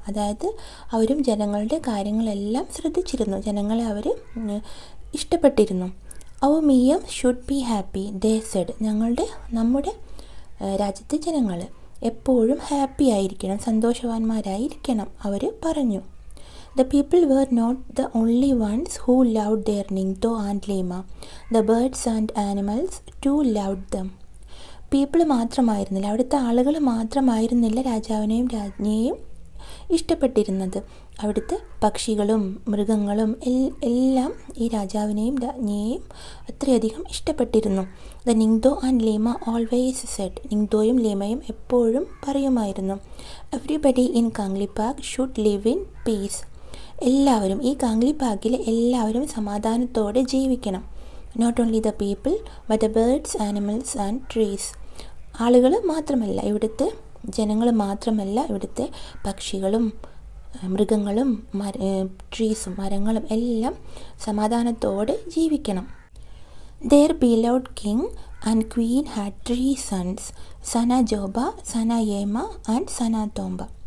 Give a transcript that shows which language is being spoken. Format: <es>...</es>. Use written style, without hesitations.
<ml>അതായത് അവരും ജനങ്ങളുടെ കാര്യങ്ങളെല്ലാം ശ്രദ്ധിച്ചിരുന്നു, ജനങ്ങളെ അവർ ഇഷ്ടപ്പെട്ടിരുന്നു. അവർ</ml> <en>മീയം should be happy they said.</en> <ml>നമ്മുടെ രാജ്യത്തെ ജനങ്ങൾ എപ്പോഴും ഹാപ്പി ആയിരിക്കണം, സന്തോഷവാന്മാരായിരിക്കണം അവർ പറഞ്ഞു.</ml> <en>The people were not the only ones who loved their Ningthou and Lima. The birds and animals too loved them.</en> <ml>People മാത്രമായിരുന്നില്ല, അവിടുത്തെ ആളുകൾ മാത്രമായിരുന്നില്ല രാജാവിനെയും രാജ്ഞിയെയും ഇഷ്ടപ്പെട്ടിരുന്നത്. അവിടുത്തെ പക്ഷികളും മൃഗങ്ങളും എല്ലാം ഈ രാജാവിനെയും രാജ്ഞിയെയും അത്രയധികം ഇഷ്ടപ്പെട്ടിരുന്നു.</ml> <en>The Ningthou and Leima always said.</en> <ml>നിങ്തോയും ലീമയും എപ്പോഴും പറയുമായിരുന്നു,</ml> <en>Everybody in Kangleipak should live in peace.</en> <ml>എല്ലാവരും, ഈ കാംഗ്ലിപാക്കിൽ എല്ലാവരും സമാധാനത്തോടെ ജീവിക്കണം.</ml> <en>Not only the people but the birds, animals and trees.</en> <ml>ആളുകൾ മാത്രമല്ല, ഇവിടുത്തെ ജനങ്ങൾ മാത്രമല്ല, ഇവിടുത്തെ പക്ഷികളും മൃഗങ്ങളും ട്രീസും മരങ്ങളും എല്ലാം സമാധാനത്തോടെ ജീവിക്കണം.</ml> <en>Their beloved king and queen had 3 sons, Sana Joba, Sana Yema and Sana Tomba.</en>